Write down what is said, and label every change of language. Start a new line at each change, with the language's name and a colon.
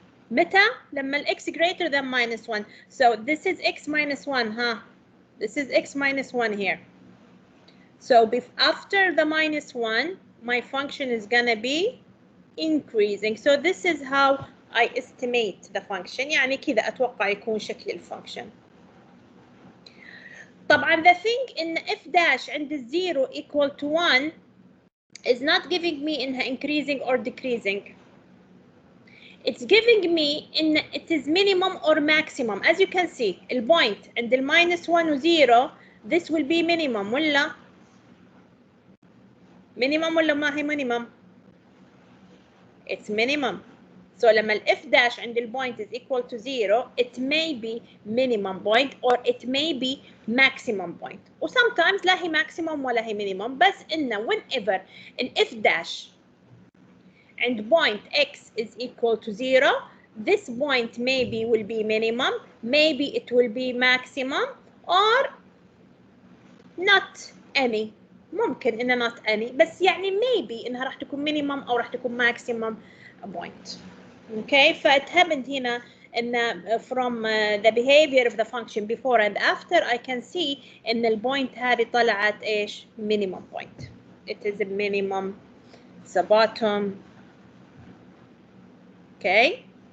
Arabic: متى؟ لما ال
English: x greater than -1. So this is x -1, This is x -1 here. So after the -1, my function is gonna be increasing. So this is how I estimate the function.
Arabic: يعني كذا أتوقع يكون شكل الفانكشن. طبعا
English: the thing إن f dash
Arabic: عند الزيرو
English: equal to 1 is not giving me
Arabic: إنها
English: increasing or decreasing. It's giving me in it is minimum or maximum. As you can see, البوينت عند minus 1 و 0 this will be minimum ولا minimum
Arabic: ولا ما هي
English: minimum? It's minimum. So
Arabic: لما ال
English: f dash
Arabic: عند البوينت
English: is equal to 0, it may be minimum point or it may be maximum point. و sometimes
Arabic: لا هي maximum ولا هي minimum, بس إنه
English: whenever ال f dash and point x is equal to 0, this point maybe will be minimum, maybe it will be maximum, or not any.
Arabic: ممكن إنه
English: not any،
Arabic: بس يعني
English: maybe
Arabic: إنها راح تكون minimum أو راح تكون maximum point.
English: Okay, فit happened
Arabic: هنا إن
English: from the behavior of the function before and after I can see
Arabic: إن البوينت هذه طلعت إيش؟
English: minimum point. It is a minimum, it's a bottom. Okay.